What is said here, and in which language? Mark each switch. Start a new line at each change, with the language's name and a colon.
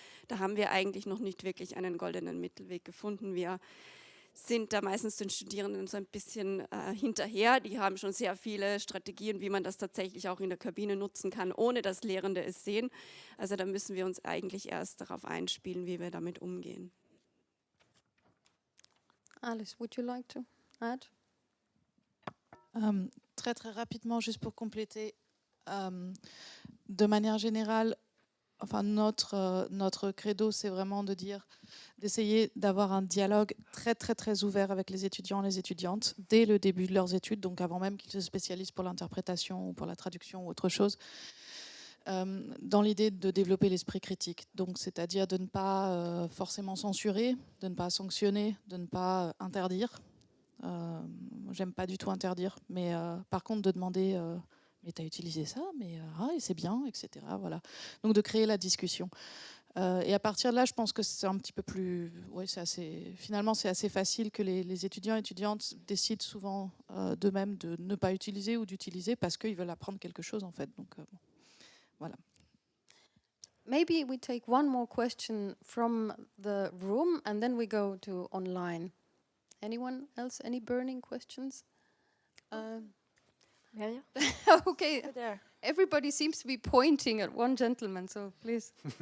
German: Da haben wir eigentlich noch nicht wirklich einen goldenen Mittelweg gefunden. Wir sind da meistens den Studierenden so ein bisschen hinterher. Die haben schon sehr viele Strategien, wie man das tatsächlich auch in der Kabine nutzen kann, ohne dass Lehrende es sehen. Also da müssen wir uns eigentlich erst darauf einspielen, wie wir damit umgehen.
English: Alice, would you like to add?
French: Très très rapidement, juste pour compléter, de manière générale, enfin notre credo, c'est vraiment d'essayer d'avoir un dialogue très très très ouvert avec les étudiants et les étudiantes dès le début de leurs études, donc avant même qu'ils se spécialisent pour l'interprétation ou pour la traduction ou autre chose, dans l'idée de développer l'esprit critique. Donc c'est-à-dire de ne pas forcément censurer, de ne pas sanctionner, de ne pas interdire. J'aime pas du tout interdire, mais par contre de demander mais tu as utilisé ça, mais c'est bien, etc. Voilà. Donc de créer la discussion. Et à partir de là, je pense que c'est un petit peu plus... Ouais, finalement, c'est assez facile que les étudiants et étudiantes décident souvent d'eux-mêmes de ne pas utiliser ou d'utiliser parce qu'ils veulent apprendre quelque chose, en fait. Donc, bon, voilà.
English: Maybe we take one more question from the room and then we go to online. Anyone else? Any burning questions? Merje? Okay, everybody seems to be pointing at one gentleman, so please.